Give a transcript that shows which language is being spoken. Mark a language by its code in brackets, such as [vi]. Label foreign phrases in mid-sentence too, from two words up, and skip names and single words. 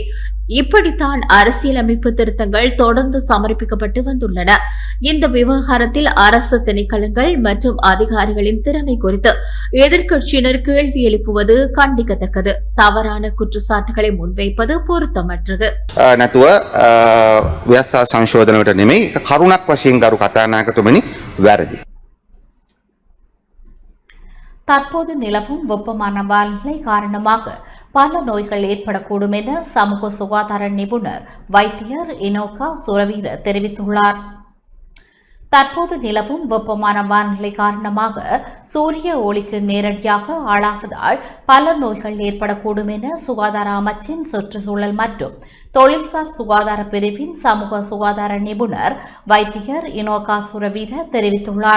[ta] இப்படித்தான் அரசியலமைப்பு திருத்தங்கள் தொடர்ந்து சமர்ப்பிக்கப்பட்டு வந்துள்ளன. இந்த விவகாரத்தில் அரசு திணைக்களங்கள் மற்றும் அதிகாரிகளின் திறமை குறித்து எதிர்க்கட்சியினர் கேள்வி எழுப்புவது கண்டிக்கத்தக்கது. தவறான குற்றச்சாட்டுகளை முன்வைப்பது பொருத்தமற்றது. [si] නැතුව ව්‍යවස්ථා සංශෝධනයට නෙමෙයි කරුණක් වශයෙන් ගරු කතානායකතුමනි වැරදි. [ta] தற்போது நிலவும் வெப்பமான வானிலை காரணமாக பல நோய்கள் ஏற்படக்கூடும் என சமூக சுகாதார நிபுணர் வைத்தியர் இனோகா சுரவீர தெரிவித்துள்ளார். தற்போது நிலவும் வெப்பமான வானிலை காரணமாக சூரிய ஒளிக்கு நேரடியாக ஆளாவதால் பல நோய்கள் ஏற்படக்கூடும் என சுகாதார அமைச்சின் சுற்றுச்சூழல் மற்றும் தொழில்சார் சுகாதார பிரிவின் சமூக சுகாதார நிபுணர் வைத்தியர் இனோகா சுரவீர தெரிவித்துள்ளார்.